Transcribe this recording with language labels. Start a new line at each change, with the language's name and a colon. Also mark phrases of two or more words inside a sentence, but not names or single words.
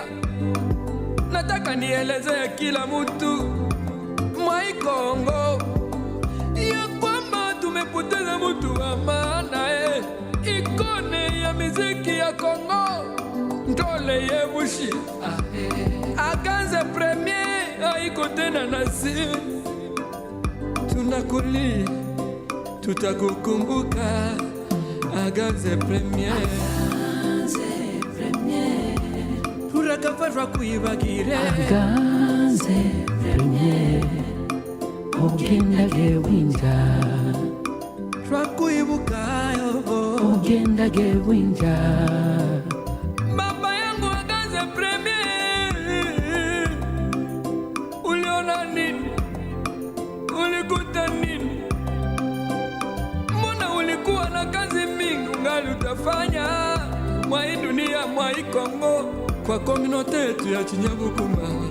Swahili: Nataka nieleze kila mtu mwa hii Kongo ya kwamba tumepoteza mtu wa maana. Ikone ya miziki ya Kongo Ndole Yebushi. Aganze Premier haiko tena nasi. Tunakulia, tutakukumbuka Aganze Premier.
Shi: Turakafashwa kuibagire Aganze Premier. Ogenda Gewinja. twakuibukayo. Ogenda Gewinja.
Swahili: Baba yangu Aganze Premier. Uliona nini? Ulikuta nini? Mbona ulikuwa na kazi mingi ungali utafanya mwa hii dunia, mwa hii Kongo, kwa communauté yetu ya Chinyabuguma?